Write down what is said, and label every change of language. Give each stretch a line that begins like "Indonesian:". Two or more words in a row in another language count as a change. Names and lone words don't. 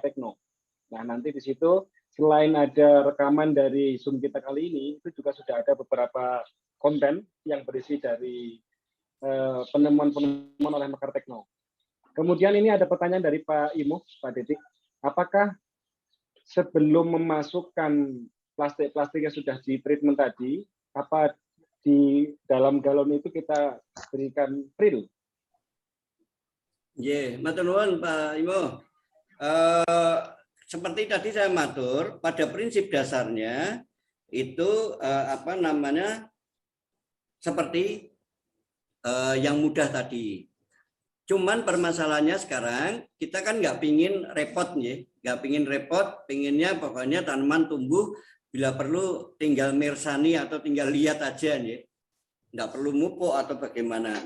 Indonesian: Nah, nanti di situ selain ada rekaman dari Zoom kita kali ini, itu juga sudah ada beberapa konten yang berisi dari penemuan-penemuan oleh Mekar Tekno. Kemudian ini ada pertanyaan dari Pak Imo, Pak Dedik. Apakah sebelum memasukkan plastik-plastik yang sudah di-treatment tadi, apa di dalam galon itu kita berikan pril?
Javanese: Matur nuwun Pak Imo.
Indonesian: Seperti tadi saya matur, pada prinsip dasarnya itu seperti yang mudah tadi. Cuman permasalahannya sekarang kita kan nggak pingin repot nih, nggak pingin repot, pinginnya pokoknya tanaman tumbuh bila perlu tinggal mirsani atau tinggal lihat aja nih, nggak perlu mupuk atau bagaimana.